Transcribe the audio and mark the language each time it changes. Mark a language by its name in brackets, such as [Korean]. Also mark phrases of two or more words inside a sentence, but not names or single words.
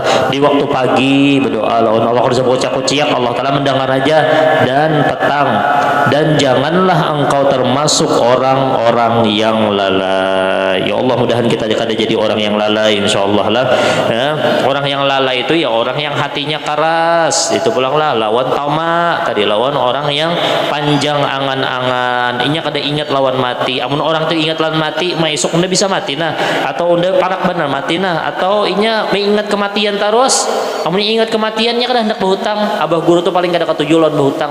[Banjar] Di waktu pagi berdoa lawan Allah, kalau bocah kuciak Allah taala mendengar aja, dan petang. [Indonesian] Dan janganlah engkau termasuk orang-orang yang lalai. [Banjar] Ya Allah, mudahan kita kada jadi orang yang lalai insyaallah lah. Ya, orang yang lalai itu ya orang yang hatinya keras. Itu pulang lah lawan tamak tadi, lawan orang yang panjang angan-angan, inya kada ingat lawan mati. Amun orang tu ingat lawan mati, esok unda bisa mati nah, atau unda parak benar mati nah, atau inya mengingat kematian terus. Amun ingat kematiannya kada hendak berhutang. Abah guru tu paling kada katuju lawan berhutang.